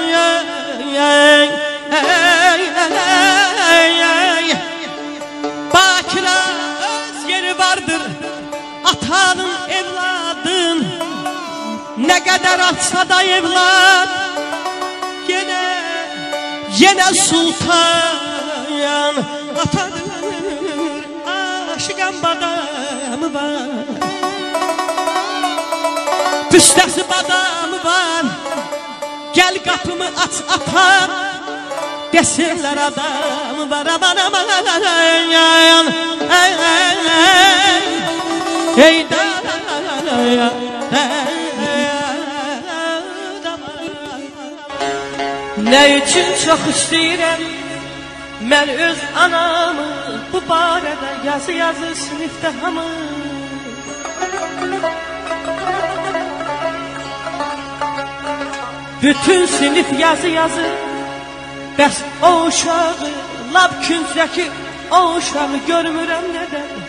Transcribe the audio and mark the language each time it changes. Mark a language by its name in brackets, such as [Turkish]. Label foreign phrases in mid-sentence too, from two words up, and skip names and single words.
[Azerbaijani] Bakirə öz yeri vardır atanın evladın Ne qədər atsa da evlad Yenə sultan atadır Aşıqan badamı var Püstəsi badamı var [Turkish] kapımı aç atam, desinler adam var aman aman. [Azerbaijani] Ey [Turkish] ne için [Azerbaijani] çok istəyirəm mən öz anamı, bu barədə yazı sinifdə hamı. Bütün sinif yazı bəs o uşağı, lap küncdəki o uşağı görmürəm nədən.